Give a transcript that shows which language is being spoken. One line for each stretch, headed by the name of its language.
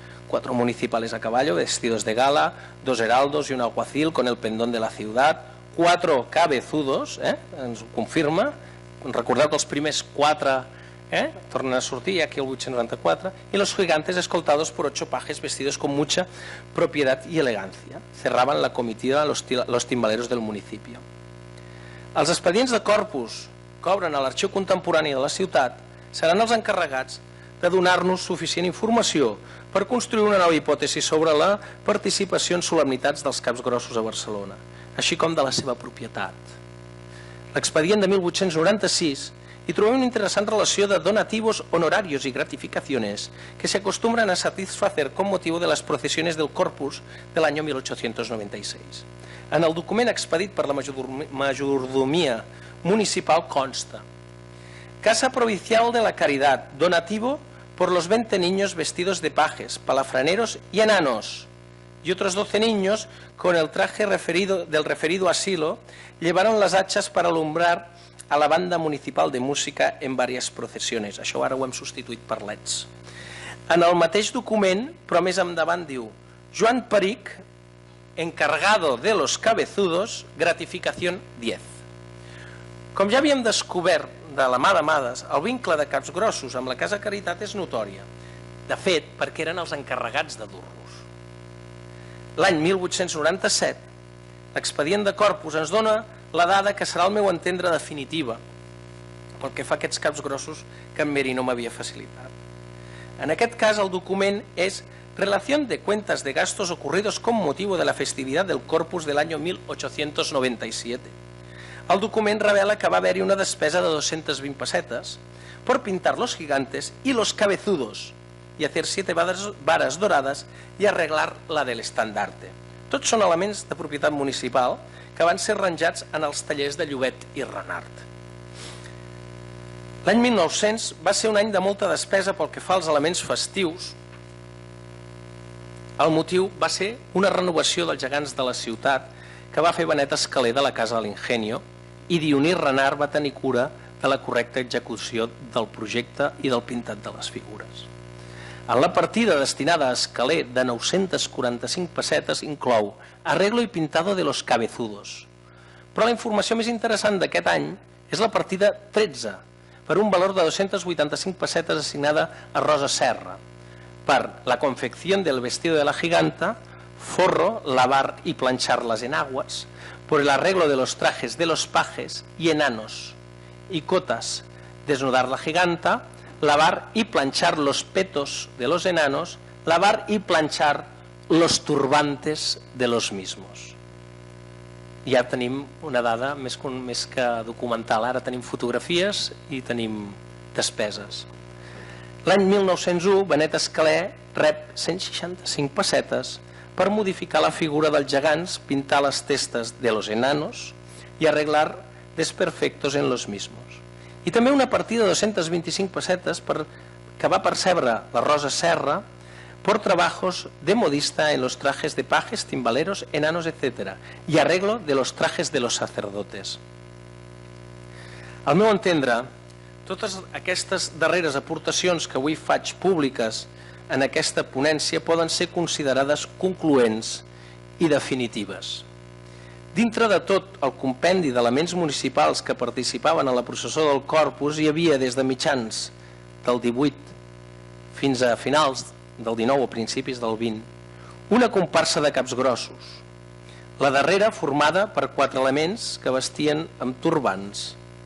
Spanish: 4 municipales a caballo vestidos de gala, 2 heraldos y un alguacil con el pendón de la ciudad, 4 cabezudos,
Catalan: ens ho confirma, recordeu que els primers 4 tornen a sortir aquí el 894,
Spanish: y los gigantes escoltados por 8 pajes vestidos con mucha propiedad y elegancia. Cerraban la comitiva los timbaleros del municipio.
Catalan: Els expedients de Corpus que obren a l'Arxiu Contemporani de la ciutat seran els encarregats de donar-nos suficient informació per construir una nova hipòtesi sobre la participació en solemnitats dels caps grossos a Barcelona, així com de la seva propietat. L'expedient de 1896 hi trobem una interessant relació de
Spanish: donativos, honorarios y gratificaciones que se acostumbran a satisfacer con motivo de las procesiones del Corpus del año 1896.
Catalan: En el document expedit per la mayordomia municipal consta:
Spanish: Casa Provincial de la Caridad, donativo por los 20 niños vestidos de pajes, palafraneros y enanos, y otros 12 niños con el traje del referido asilo llevaron las hachas para alumbrar a la banda municipal de música en varias procesiones.
Catalan: Això ara ho hem substituït per leds. En el mateix document, però més endavant, diu: Joan Peric,
Spanish: encargado de los cabezudos, gratificación 10.
Catalan: Com ja havíem descobert de la mà d'Amades, el vincle de caps grossos amb la Casa Caritat és notòria. De fet, perquè eren els encarregats de dur-los. L'any 1897, l'expedient de Corpus ens dona la dada que serà al meu entendre definitiva pel que fa a aquests caps grossos que en Meri no m'havia facilitat. En aquest cas el document és
Spanish: Relación de cuentas de gastos ocurridos con motivo de la festividad del Corpus del año 1897.
Catalan: El document revela que va haver-hi una despesa de 220 pessetes
Spanish: por pintar los gigantes y los cabezudos y hacer 7 varas doradas y arreglar la del estandarte.
Catalan: Tots són elements de propietat municipal que van ser arranjats en els tallers de Llobet i Renart. L'any 1900 va ser un any de molta despesa pel que fa als elements festius. El motiu va ser una renovació dels gegants de la ciutat que va fer Benet Escaler de la Casa de l'Ingenio, i Dionís Renart va tenir cura de la correcta execució del projecte i del pintat de les figures. En la partida destinada a Escaler de 945 pessetes inclou
Spanish: arreglo i pintado de los cabezudos.
Catalan: Però la informació més interessant d'aquest any és la partida 13, per un valor de 285 pessetes assignada a Rosa Serra.
Spanish: para la confección del vestido de la giganta, forro, lavar y plancharlas en aguas, por el arreglo de los trajes de los pajes y enanos, y cotas, desnudar la giganta, lavar y planchar los petos de los enanos, lavar y planchar los turbantes de los mismos.
Catalan: Ja tenim una dada més que documental, ara tenim fotografies i tenim despeses. L'any 1901, Benet Escalé rep 165 pessetes per modificar la figura dels gegants, pintar les testes
Spanish: de los enanos
Catalan: i
Spanish: arreglar desperfectos en los mismos.
Catalan: I també una partida de 225 pessetes que va percebre la Rosa Serra
Spanish: por trabajos de modista en los trajes de pajes, timbaleros, enanos, etc. y arreglo de los trajes de los sacerdotes.
Catalan: Al meu entendre, totes aquestes darreres aportacions que avui faig públiques en aquesta ponència poden ser considerades concloents i definitives. Dintre de tot el compendi d'elements municipals que participaven en la processó del Corpus hi havia des de mitjans del 18 fins a finals del 19 o principis del 20, una comparsa de caps grossos, la darrera formada per 4 elements que vestien amb turbants.